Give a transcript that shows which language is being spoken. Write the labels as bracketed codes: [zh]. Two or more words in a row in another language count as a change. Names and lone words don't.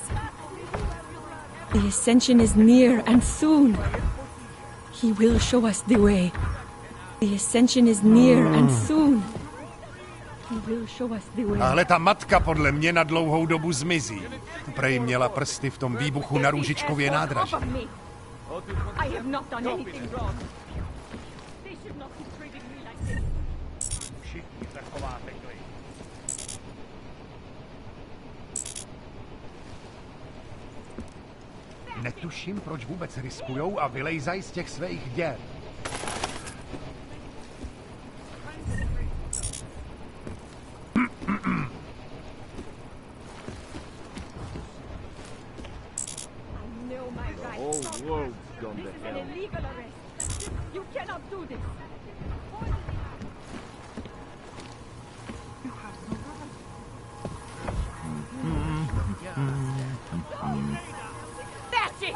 [en] The ascension is near and soon. He will show us the way. The ascension is near and soon. He will show us the way. [cs] Tahle ta matka podle mě na dlouhou dobu zmizí. Prej měla prsty v tom výbuchu na Růžičkově nádraží. [en] I have not done anything wrong. They should not be treating me like this. [cs] Všichni zachováte klid. Netuším, proč vůbec riskujou a vylejzají z těch svých děr. [en] Whole world's gone to hell. Illegal arrest. You cannot do this. That's it.